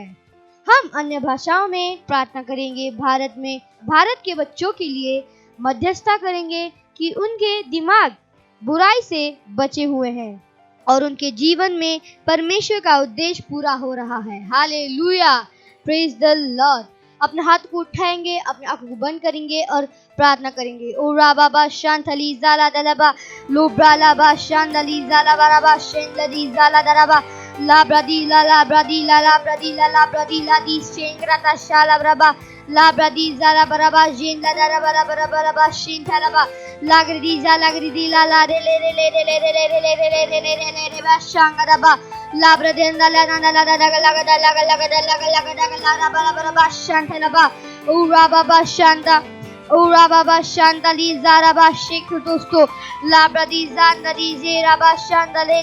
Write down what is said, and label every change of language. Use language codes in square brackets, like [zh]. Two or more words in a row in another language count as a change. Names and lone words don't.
[hi] हम अन्य भाषाओं में प्रार्थना करेंगे। भारत के बच्चों के लिए मध्यस्थता करेंगे कि उनके दिमाग बुराई से बचे हुए हैं और उनके जीवन में परमेश्वर का उद्देश्य पूरा हो रहा है। हालेलुया, [en] Praise the Lord. [hi] अपने हाथ को उठाएंगे, अपने आंखों को बंद करेंगे और प्रार्थना करेंगे। ओ राबाबा शांतली जाला दलबा लोब्रालाबा शांतली जाला बराबा शेंदली जाला दरबा ला ब्रदी ला ब्रदी ला ब्रदी ला दी शेंग्रता शाला ब्रबा ला ब्रदी जाला बराबा जेंदा दरबा बराबा शेंथलबा लागरिदी ला ला रे ले रे ले रे ले रे ले रे ले रे ले रे ले रे बा शांगरबा ला ब्रदेंदा ला ला ला ला बराबा शांथलबा ऊरा बाबा शांतली ज़ाराबा शेख दोस्तों ला ब्रदी ज़ांदरी ज़ेराबा शांतले